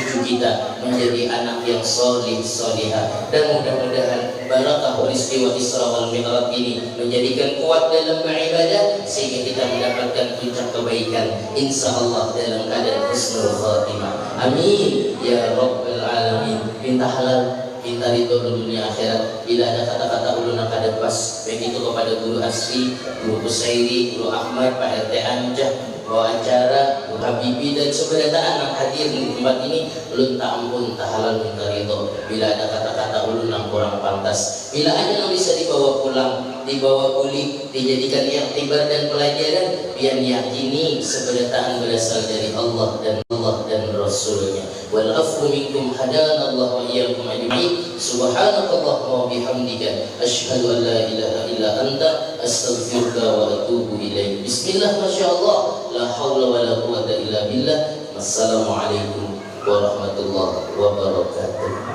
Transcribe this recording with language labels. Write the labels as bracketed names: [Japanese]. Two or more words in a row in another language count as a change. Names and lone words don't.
[Indonesian] kita menjadi anak yang solih solihah, dan mudah-mudahan barakah peristiwa Isra wal Mi'raj ini menjadikan kuat dalam beribadah sehingga kita mendapatkan puncak kebaikan insyaallah dalam keadaan [Arabic] حسن الخاتمة. آمين يا رب العالمين. [Indonesian] Minta halal, minta ridho dunia akhirat. Bila ada kata-kata ulun yang kada pas, baik itu kepada guru Asri, guru Kusairi, guru Ahmad, Pak RT Anjah, bawa acara, guru Habibi, dan sebenarnya anak hadir di tempat ini, ulun tak ampun, tak halal minta ridho. Bila ada kata-kata ulun yang kurang pantas, bila ada yang bisa dibawa pulang, dibawa pulih, dijadikan iktibar dan pelajaran, biar yakini sebenarnya berasal dari Allah dan Rasulnya. [Arabic] والعفو منكم هدانا الله وإياكم أجمعين. سبحانك اللهم وبحمدك أشهد أن لا إله إلا أنت أستغفرك وأتوب إليك. بسم الله، ما شاء الله، لا حول ولا قوة إلا بالله. والسلام عليكم ورحمة الله وبركاته.